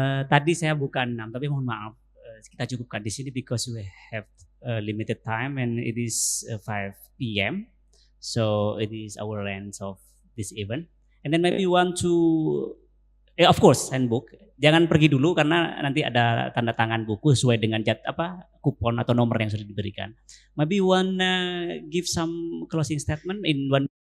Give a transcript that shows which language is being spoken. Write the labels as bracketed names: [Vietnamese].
[Indonesian] Tadi saya bukan 6, tapi mohon maaf, kita cukupkan di sini [English] because we have limited time and it is 5 p.m. So it is our length of this event. And then maybe you want to, of course, handbook. [Indonesian] Jangan pergi dulu karena nanti ada tanda tangan buku sesuai dengan kupon atau nomor yang sudah diberikan. [English] Maybe you want give some closing statement in one.